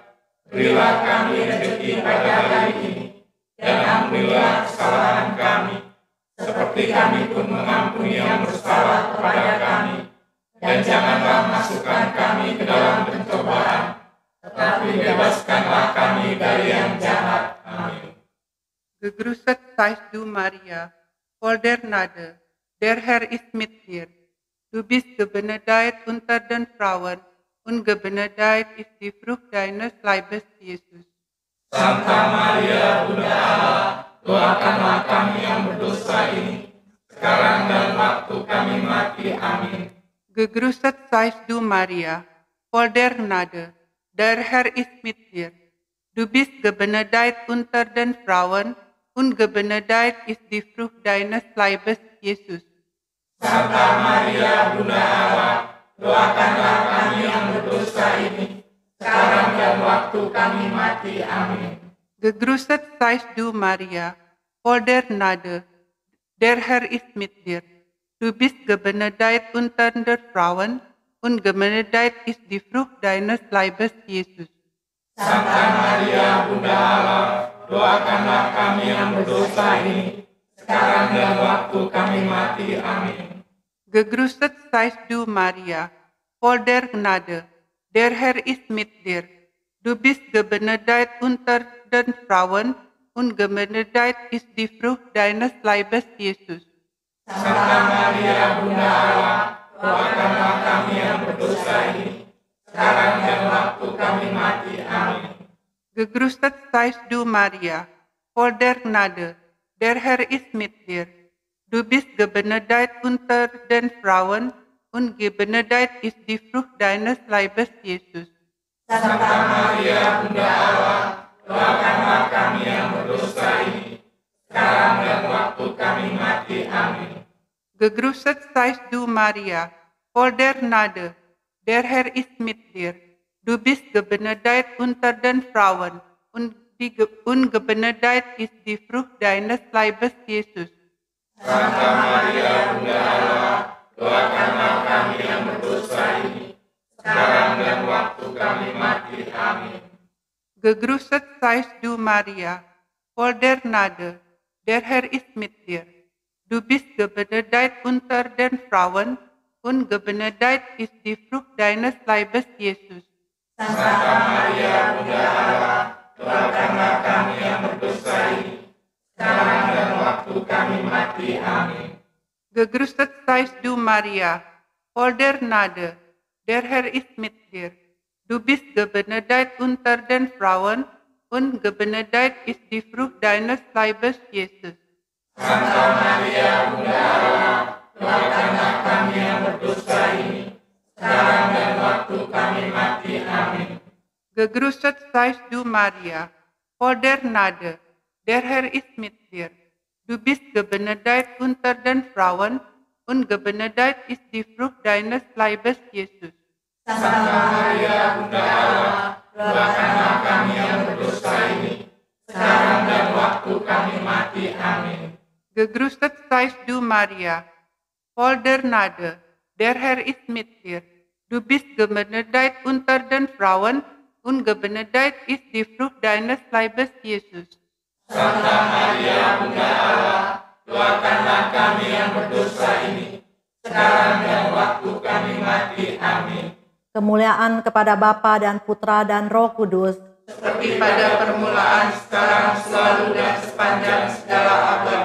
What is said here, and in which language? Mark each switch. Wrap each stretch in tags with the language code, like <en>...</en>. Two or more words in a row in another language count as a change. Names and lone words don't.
<id>Berilah kami rezeki pada hari ini, dan ampunilah kesalahan kami, seperti kami pun mengampuni yang bersalah kepada kami. Dan janganlah masukkan kami ke dalam pencobaan, tetapi bebaskanlah kami dari yang jahat. Amin.</id> <de>Gegrüßet seist du, Maria, voll der Gnade, der Herr ist mit dir. Du bist gebenedeit unter den Frauen, und gebenedeit ist die Frucht deines Leibes, Jesus.</de> <id>Santa Maria, Bunda Allah, doakanlah kami yang berdosa ini, sekarang dan waktu kami mati. Amin.</id> <de>Gegrüßet seist du, Maria, voll der Gnade, der Herr ist mit dir. Du bist gebenedeit unter den Frauen, und gebenedeit ist die Frucht deines Leibes, Jesus.</de> <id>Santa Maria, Bunda Allah, doakanlah kami yang berdosa ini, sekarang dan waktu kami mati. Amin.</id> <de>Gegrüßet seist du, Maria, voll der Gnade, der Herr ist mit dir. Du bist gebenedeit unter den Frauen, und gebenedeit ist die Frucht deines Leibes, Jesus.</de> <id>Santa Maria, Bunda Allah, doakanlah kami yang berdosa ini, sekarang dan waktu kami mati. Amin.</id> <de>Gegrüßet seist du, Maria, voll der Gnade, der Herr ist mit dir. Du bist gebenedeit unter den Frauen, und gebenedeit ist die Frucht deines Leibes, Jesus.</de> <id>Santa Maria, Bunda Allah, doakanlah kami yang berdosa ini, sekarang dan waktu kami mati. Amin.</id> <de>Gegrüßet seist du, Maria, voll der Gnade, der Herr ist mit dir. Du bist gebenedeit unter den Frauen, und gebenedeit ist die Frucht deines Leibes, Jesus.</de> <id>Santa Maria, Bunda Allah, doakanlah kami yang berdosa ini, sekarang dan waktu kami mati. Amin.</id> <de>Gegrüßet seist du, Maria, voll der Gnade, der Herr ist mit dir. Du bist gebenedeit unter den Frauen, und gebenedeit ist die Frucht deines Leibes, Jesus.</de> <id>Santa Maria Bunda Allah, doakanlah kami yang berdosa ini, sekarang dan waktu kami mati. Amin.</id> <de>Gegruset seist du Maria, voll der Gnade, der Herr ist mit dir. Du bist gebenedeit unter den Frauen, und gebenedeit ist die Frucht deines Leibes, Jesus.</de> <id>Santa Maria Bunda Allah, doakanlah kami yang berdosa ini, sekarang dan waktu kami mati. Amin.</id> <de>Gegrüßet seist du Maria, voll der Gnade, der Herr ist mit dir. Du bist gebenedeit unter den Frauen, und gebenedeit ist die Frucht deines Leibes, Jesus.</de> <id>Santa Maria Bunda Allah, doakanlah kami yang berdosa ini, sekarang dan waktu kami mati. Amin.</id> <de>Gegrüßet seist du Maria, voll der Gnade, der Herr ist mit dir. Du bist gebenedeit unter den Frauen, und gebenedeit ist die Frucht deines Leibes, Jesus.</de> <id>Santa Maria Bunda Allah, doakanlah kami yang berdosa ini, sekarang dan waktu kami mati. Amin.</id> <de>Gegrüßet seist du Maria, voll der Gnade, der Herr ist mit dir. Du bist gebenedeit unter den Frauen, und gebenedeit ist die Frucht deines Leibes, Jesus.</de> <id>Santa Maria Bunda Allah, doakanlah kami yang berdosa ini, sekarang dan waktu kami mati. Amin. Kemuliaan kepada Bapa dan Putra dan Roh Kudus, Seperti pada permulaan, sekarang, selalu, dan sepanjang segala abad.</id>